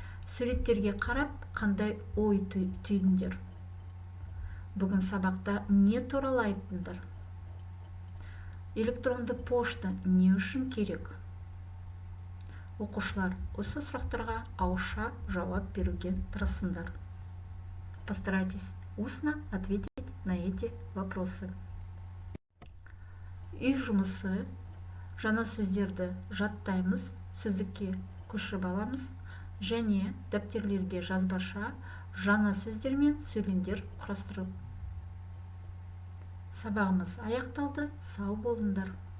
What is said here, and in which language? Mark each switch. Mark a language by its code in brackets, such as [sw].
[kk] Суреттерге қарап, қандай ой түйдіңдер? Бүгін сабақта не туралы айттыңдар? Электронды пошта не үшін керек? Оқушылар, осы сұрақтарға ауызша жауап беруге тырысыңдар. [ru] Постарайтесь устно ответить на эти вопросы. [kk] Үй жұмысы, жаңа сөздерді жаттаймыз, сөздікке көшіріп аламыз, және дәптерлерге жазбаша жаңа сөздер мен сөйлемдер құрастырып. Сабағымыз аяқталды, сау болыңдар.